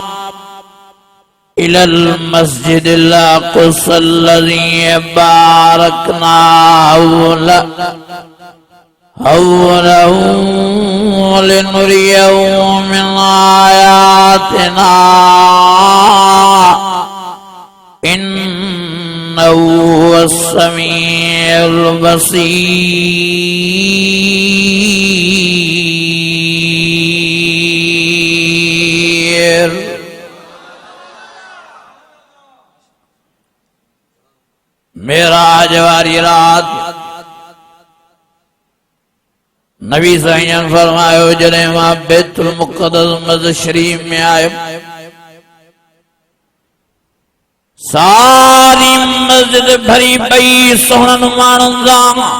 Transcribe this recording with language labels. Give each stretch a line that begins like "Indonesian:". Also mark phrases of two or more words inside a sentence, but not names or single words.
Arabic: إلى المسجد الأقصى الذي باركنا حوله لنريه من آياتنا إنه هو السميع البصير.
Sindhi: मेराज वाली रात नबी सैयद फरमायो जॾहिं मां बैतुल मुक़द्दस मस्जिद शरीफ में आयो, सारी मस्जिद भरी पई सोहणनि माण्हुनि सां।